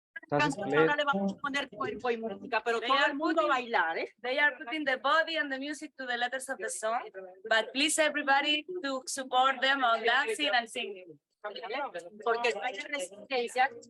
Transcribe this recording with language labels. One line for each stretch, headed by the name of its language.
Spanish: No le vamos a poner cuerpo y música, pero todo el mundo bailar, ¿eh?
English: They are putting the body and the music to the letters of the song, but please everybody to support them on dancing and singing.
Spanish: Porque hay resistencia.